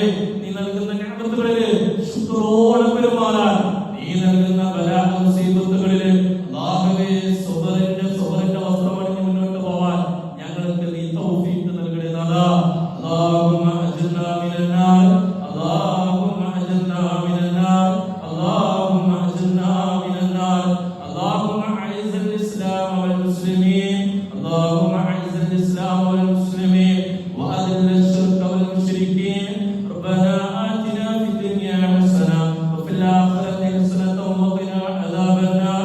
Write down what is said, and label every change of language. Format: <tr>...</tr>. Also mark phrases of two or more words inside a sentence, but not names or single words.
<ml>നീ നൽകുന്ന നിഅമത്തുകളിൽ ശുക്രോടെ പെരുമാറാൻ, നീ നൽകുന്ന ബലാ മുസീബത്തുകളിൽ അല്ലാഹുവേ സബറിന്റെ വസ്ത്രമണിഞ്ഞ് മുന്നോട്ട് പോവാൻ ഞങ്ങൾക്ക് നീ തൗഫീഖ് നൽകണേ നാഥാ.</ml> <ar>اللهم أجرنا من النار، اللهم أجرنا من النار، اللهم أجرنا من النار. اللهم اعز الاسلام والمسلمين، اللهم اعز الاسلام والمسلمين واذل الشرك والمشركين. ربنا آتنا في الدنيا حسنة وفي الآخرة حسنة وقنا عذاب النار.</ar>